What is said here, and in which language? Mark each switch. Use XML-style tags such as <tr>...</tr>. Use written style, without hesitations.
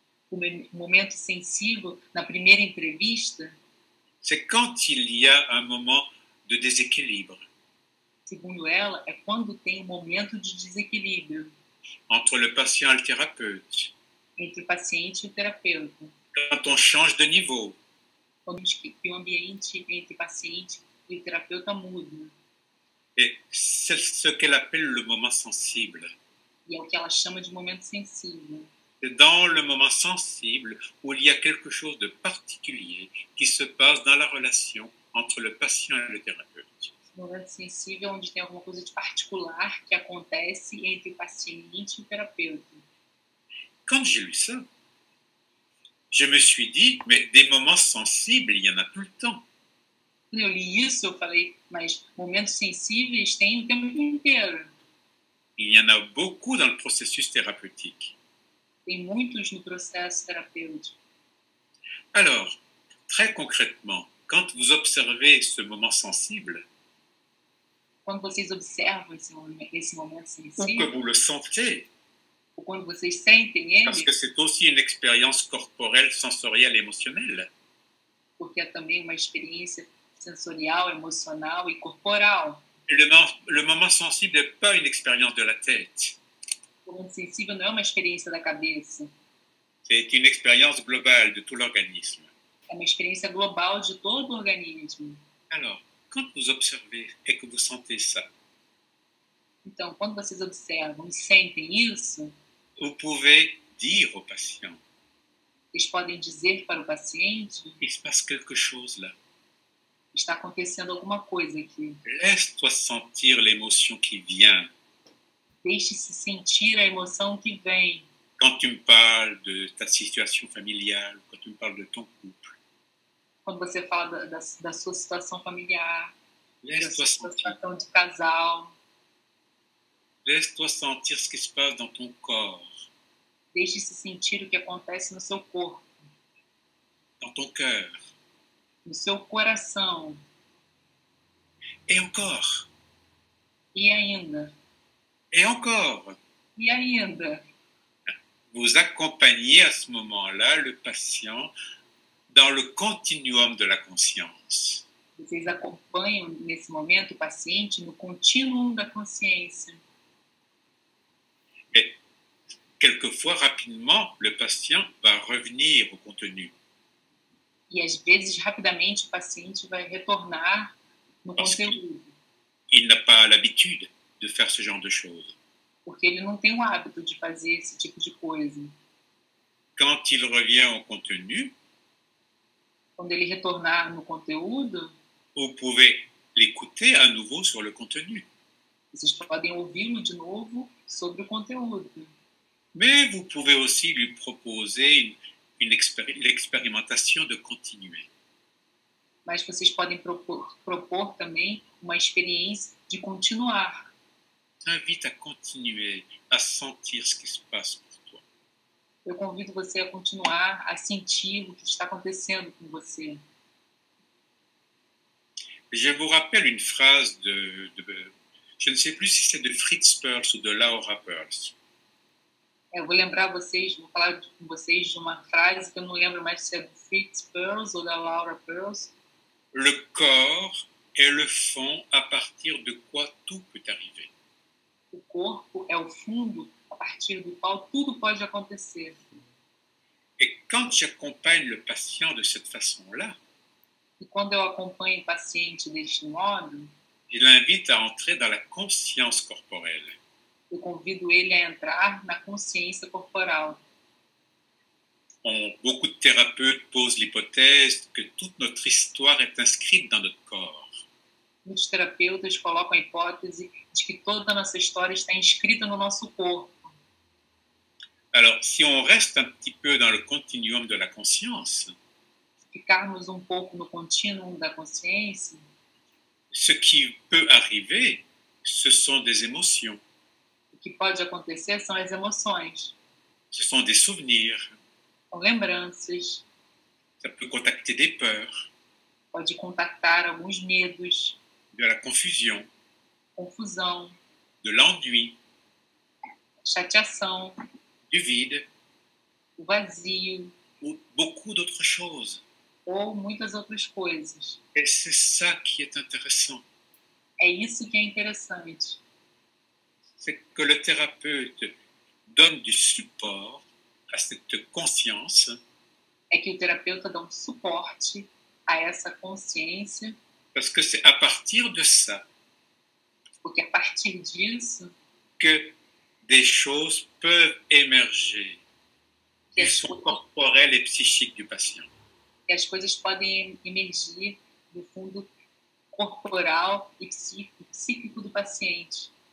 <pt>O momento sensível na primeira entrevista,</pt> <fr>c'est quand il y a un moment de déséquilibre</fr> <pt>segundo ela, é quando tem um momento de desequilíbrio</pt> <fr>entre le patient et le thérapeute,</fr> <pt>entre o paciente e o terapeuta.</pt> <fr>quand on change de niveau,</fr> <pt>Quando o ambiente entre o paciente e o terapeuta muda.</pt> <fr>et c'est ce qu'elle appelle le moment sensible.</fr> <pt>E é o que ela chama de momento sensível.</pt> <fr>C'est dans le moment sensible où il y a quelque chose de particulier qui se passe dans la relation entre le patient et le thérapeute.</fr> <pt>Esse momento sensível é onde tem alguma coisa de particular que acontece entre o paciente e o terapeuta.</pt> <fr>Quand j'ai lu ça, je me suis dit, mais des moments sensibles, il y en a tout le temps.</fr> <pt>Quando eu li isso, eu falei, mas momentos sensíveis tem o tempo inteiro.</pt> <fr>Il y en a beaucoup dans le processus thérapeutique.</fr> <pt>Tem muitos no processo terapêutico.</pt> <fr>Alors, très concrètement, quand vous observez ce moment sensible,</fr> <pt>Quando vocês observam esse momento</pt> <fr>ou que</fr> <pt>sensível,</pt> <fr>vous le sentez,</fr> <pt>ou quando vocês sentem</pt> <fr>parce</fr> <pt>ele,</pt> <fr>que c'est aussi une expérience corporelle, sensorielle, émotionnelle,</fr> <pt>porque é também uma experiência sensorial, emocional e corporal.</pt> <fr>le moment sensible n'est pas une expérience de la tête,</fr> <pt>O momento sensível não é uma experiência da cabeça,</pt> <fr>c'est une expérience globale de tout l'organisme.</fr> <pt>é uma experiência global de todo o organismo.</pt> <fr>Alors, quand vous observez et que vous sentez ça,</fr> <pt>Então, quando vocês observam e sentem isso,</pt> <fr>vous pouvez dire au patient,</fr> <pt>vocês podem dizer para o paciente:</pt> <fr>il se passe quelque chose là.</fr> <pt>está acontecendo alguma coisa aqui.</pt> <fr>Laisse-toi sentir l'émotion qui vient.</fr> <pt>Deixe-se sentir a emoção que vem.</pt> <fr>Quand tu me parles de ta situation familiale, quand tu me parles de ton couple,</fr> <pt>Quando você fala da sua situação familiar, da</pt> <fr>laisse-toi</fr> <pt>sua</pt> <fr>sentir.</fr> <pt>situação de casal,</pt> <fr>Laisse-toi sentir ce qui se passe dans ton corps,</fr> <pt>deixe-se sentir o que acontece no seu corpo,</pt> <fr>dans ton cœur.</fr> <pt>no seu coração.</pt> <fr>Et encore,</fr> <pt>E ainda,</pt> <fr>et encore.</fr> <pt>e ainda.</pt> <fr>Vous accompagnez à ce moment-là le patient dans le continuum de la conscience.</fr> <pt>Vocês acompanham nesse momento o paciente no contínuo da consciência.</pt> <fr>Et quelquefois, rapidement, le patient va revenir au contenu.</fr> <pt>E às vezes, rapidamente, o paciente vai retornar no</pt> <fr>Parce</fr> <pt>conteúdo,</pt> <fr>qu'il n'a pas l'habitude de faire ce genre de choses.</fr> <pt>porque ele não tem o hábito de fazer esse tipo de coisa.</pt> <fr>Quand il revient au contenu,</fr> <pt>Quando ele retornar no conteúdo,</pt> <fr>vous pouvez l'écouter à nouveau sur le contenu.</fr> <pt>vocês podem ouvi-lo de novo sobre o conteúdo.</pt> <fr>Mais vous pouvez aussi lui proposer l'expérimentation de continuer.</fr> <pt>Mas vocês podem propor também uma experiência de continuar.</pt> <fr>T'invite à continuer, à sentir ce qui se passe pour toi.</fr> <pt>Eu convido você a continuar a sentir o que está acontecendo com você.</pt> <fr>Je vous rappelle une phrase je ne sais plus si c'est de Fritz Perls ou de Laura Perls.</fr> <pt>Eu vou lembrar vocês, vou falar com vocês de uma frase que eu não lembro mais se é do Fritz Perls ou da Laura Perls.</pt> <fr>Le corps est le fond à partir de quoi tout peut arriver.</fr> <pt>O corpo é o fundo a partir do qual tudo pode acontecer.</pt> <fr>Et quand j'accompagne le patient de cette façon-là,</fr> <pt>E quando eu acompanho o paciente deste modo,</pt> <fr>je l'invite à entrer dans la conscience corporelle.</fr> <pt>eu convido ele a entrar na consciência corporal.</pt> <fr>Beaucoup de thérapeutes posent l'hypothèse que toute notre histoire est inscrite dans notre corps.</fr> <pt>Muitos terapeutas colocam a hipótese de que toda a nossa história está inscrita no nosso corpo.</pt> <fr>Alors, si on reste un petit peu dans le continuum de la conscience,</fr> <pt>Ficarmos um pouco no contínuo da consciência,</pt> <fr>ce qui peut arriver, ce sont des émotions,</fr> <pt>o que pode acontecer são as emoções,</pt> <fr>ce sont des souvenirs,</fr> <pt>são lembranças,</pt> <fr>ça peut contacter des peurs,</fr> <pt>pode contactar alguns medos,</pt> <fr>de la confusion,</fr> <pt>confusão,</pt> <fr>de l'ennui,</fr> <pt>chateação,</pt> <fr>du vide,</fr> <pt>o vazio</pt> <fr>ou beaucoup d'autres choses.</fr> <pt>ou muitas outras coisas.</pt> <fr>Et c'est ça qui est intéressant.</fr> <pt>É isso que é interessante.</pt> <fr>C'est que le thérapeute donne du support à cette conscience</fr> <pt>É que o terapeuta dá um suporte a essa consciência,</pt> <fr>parce que c'est à partir de ça</fr> <pt>porque a partir disso</pt> <fr>que des choses peuvent émerger</fr> <pt>que</pt> <fr>du son corporel et psychique du patient.</fr> <pt>as coisas podem emergir do fundo corporal e psíquico do paciente.</pt>